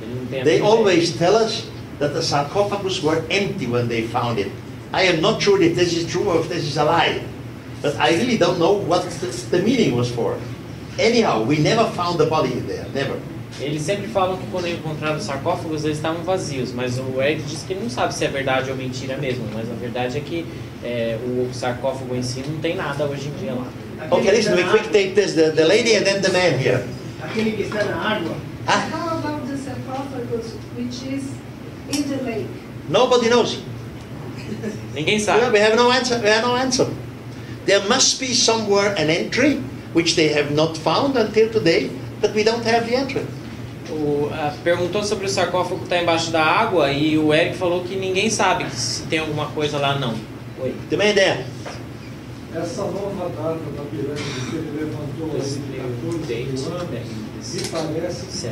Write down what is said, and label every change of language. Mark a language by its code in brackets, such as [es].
[en] They always tell us that the sarcophagus were empty when they found it. I am not sure if this is true or if this is a lie. But I really don't know what the meaning was for. Anyhow, we never found the body there, never. [pt] Eles sempre falam que quando encontraram os sarcófagos eles estavam vazios, mas o Erich disse que ele não sabe se é verdade ou mentira mesmo, mas a verdade é que o sarcófago em si não tem nada hoje em dia lá. [en] Okay, listen, we quick take this, the lady and then the man here. [pt] Aquele que está na água. [en] How about the sarcophagus which is in the lake? Nobody knows. [pt] Ninguém sabe. [en] We have no answer. We have no answer. There must be somewhere an entry which they have not found until today, but we don't have the entry. [pt] Perguntou sobre o sarcófago que está embaixo da água e o Erich falou que ninguém sabe se tem alguma coisa lá não. Oi. [en] The man there. [pt] Essa nova data da pirâmide que ele levantou em 14 anos, me parece